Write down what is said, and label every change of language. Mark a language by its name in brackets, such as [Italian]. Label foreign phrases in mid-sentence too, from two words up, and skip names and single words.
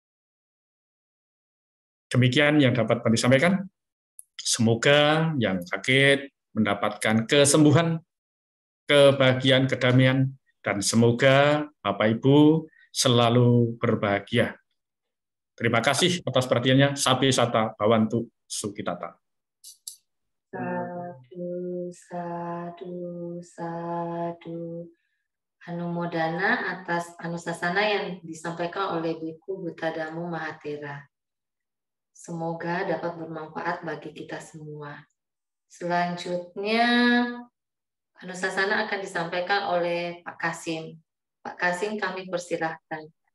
[Indonesian] Demikian yang dapat kami sampaikan. Semoga yang sakit mendapatkan kesembuhan, kebahagiaan, kedamaian, dan semoga Bapak Ibu selalu berbahagia. Terima kasih atas perhatiannya. [Pali] Sabi Sata Bhavantu Sukhitata. Sadu, sadu, sadu. [Indonesian] Anumodana atas anusasana yang disampaikan oleh Biku Buddhadhammo Mahathera. Semoga dapat bermanfaat bagi kita semua. Selanjutnya, anusasana akan disampaikan oleh Pak Kasim. Pak Kasim, kami persilahkan.